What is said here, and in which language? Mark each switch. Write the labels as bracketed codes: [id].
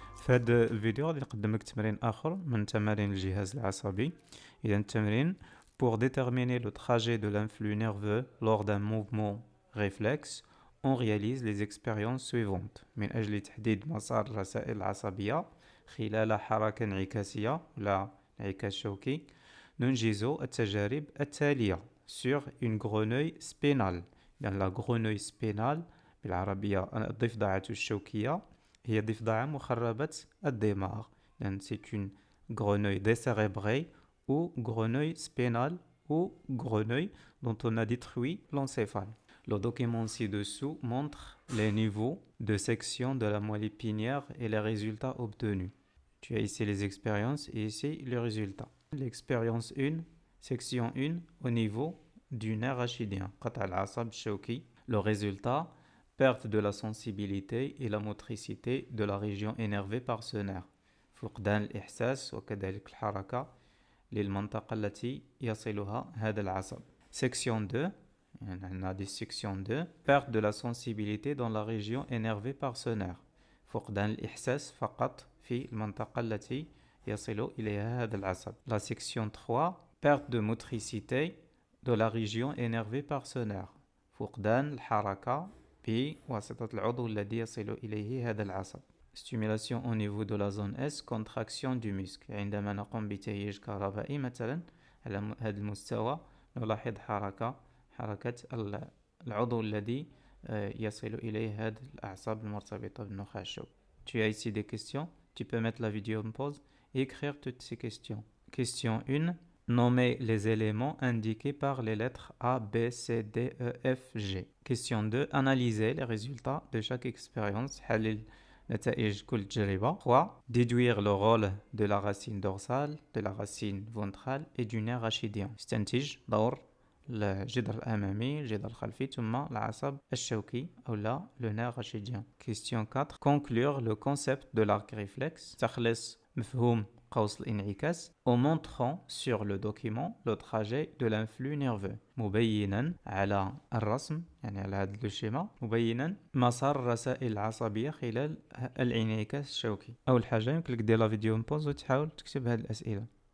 [ar] في هذا الفيديو غادي نقدم لك تمرين اخر من تمارين الجهاز العصبي. اذا التمرين [fr] pour déterminer le trajet de l'influx nerveux lors d'un mouvement réflexe, on réalise les expériences suivantes. [ar] من اجل تحديد مسار الرسائل العصبيه خلال حركه انعكاسيه ولا انعكاس شوكي ننجز التجارب التاليه [fr] sur une grenouille spinale. [ar] يعني [fr] la grenouille spinale [ar] بالعربيه الضفدعه الشوكيه هي ضفدعة مخربة الدماغ. [fr] يعني c'est une grenouille décérébrée ou grenouille spinale ou grenouille dont on a détruit l'encéphale. Le document ci-dessous montre les niveaux de section de la moelle épinière et les résultats obtenus. Tu as ici les expériences et ici les résultats. L'expérience 1, section 1 au niveau du nerf rachidien. [ar] قطع العصب الشوكي. [fr] Le résultat, perte de la sensibilité et la motricité de la région énervée par ce nerf. [ar] فقدان الإحساس وكذلك الحركة للمنطقة التي يصلها هذا العصب. [fr] Section 2, on a des section 2, perte de la sensibilité dans la région énervée par ce nerf. [ar] فقدان الإحساس فقط في المنطقة التي يصل إليها هذا العصب. [fr] La section 3, perte de motricité de la région énervée par ce nerf. [ar] فقدان الحركة بواسطة العضو الذي يصل إليه هذا العصب. [fr] Stimulation au niveau de la zone S, contraction du muscle. [ar] عندما نقوم بتهيج كهربائي مثلا على هذا المستوى نلاحظ حركة العضو الذي يصل إليه هذه الأعصاب المرتبطة بالنخاع الشوكي. [fr] Tu as ici des questions. Tu peux mettre la vidéo en pause et écrire toutes ces questions. Question 1. Nommer les éléments indiqués par les lettres A, B, C, D, E, F, G. Question 2. Analyser les résultats de chaque expérience. [ar] حلل نتائج كل تجربة. 3. [fr] Déduire le rôle de la racine dorsale, de la racine ventrale et du nerf rachidien. [ar] استنتج دور الجدر الأمامي، الجدر الخلفي ثم العصب الشوكي أو لا [fr] le nerf rachidien. Question 4. Conclure le concept de l'arc réflexe. [ar] تخلص مفهوم قوس الانعكاس [fr] en montrant sur le document le trajet de l'influx nerveux. [ar] مبينا على الرسم يعني على هذا الشيما مبينا مسار الرسائل العصبية خلال الانعكاس الشوكي. أول حاجة يمكن لك دير لا فيديو مبوز وتحاول تكتب هذه الأسئلة.